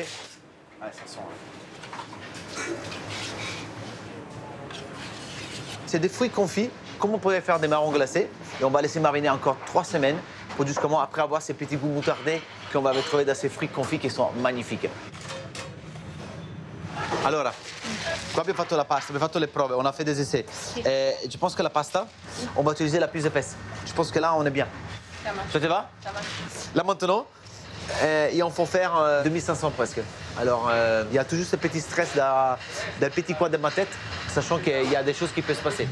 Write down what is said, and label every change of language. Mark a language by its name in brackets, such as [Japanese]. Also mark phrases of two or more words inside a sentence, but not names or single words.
[French] Ouais, ça sent. C'est des fruits confits, comme on pourrait faire des marrons glacés. Et on va laisser mariner encore 3 semaines pour justement après avoir ces petits goûts moutardés qu'on va retrouver dans ces fruits confits qui sont magnifiques. [Italian] Allora, qua abbiamo fatto la pasta, abbiamo fatto le prove, [French] on a fait des essais. Je pense que la pasta, on va utiliser la plus épaisse. Je pense que là, on est bien. Ça te va? Là maintenant, il en faut faire 2500 presque. Alors, il y a toujours ce petit stress d'un petit coin de ma tête, sachant qu'il y a des choses qui peuvent se passer.